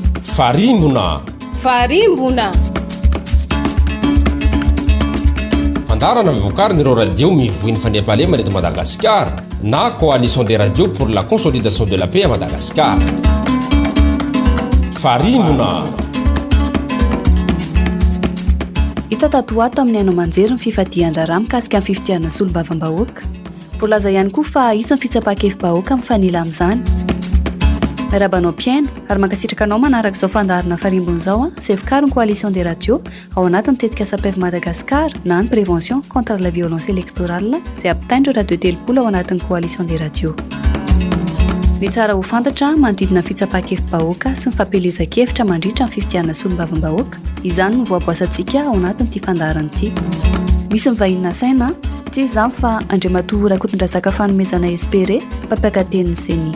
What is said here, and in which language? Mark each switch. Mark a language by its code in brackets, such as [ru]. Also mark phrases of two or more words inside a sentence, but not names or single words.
[mg] Farimbona fandarana mivokarin'ireo radio mivoiny fandriam-pahalema eto Madagasikara na [fr] coalition des radios pour la consolidation de la paix à Madagascar. [mg] Farimbona hita tatoato amin'ny haino manjery ny fifadian-draharaha mikasika amin'ny fifidianana solombavam-bahoaka. Voalaza ihany koa fa isan'ny fitsapakevim-bahoaka mifanila amin'izany. Miarabanao mpiaino ary mankasitraka anao manaraka izao fandarana farimbona izao izay vokarin'ny [fr] coalition des radios [mg] ao anatin'ny tetikasa PEV Madagascar na ny [fr] prévention contre la violence électorale [mg] izay ampitaindreo radio telopolo ao anatin'ny [fr] coalition des radios. [mg] Ny tsara ho fantatra manodidina fitsapakevim-bahoaka sy ny fampelezan-kevitra mandritra ny fifidianana solombavam-bahoaka, izany no voaboasantsika ao anatin'ity fandarana ity. Misy mivahina saina tsy izany fa Andriamatoa Rakotondrazaka fanomezana espéré mpampiakaten'ny seni.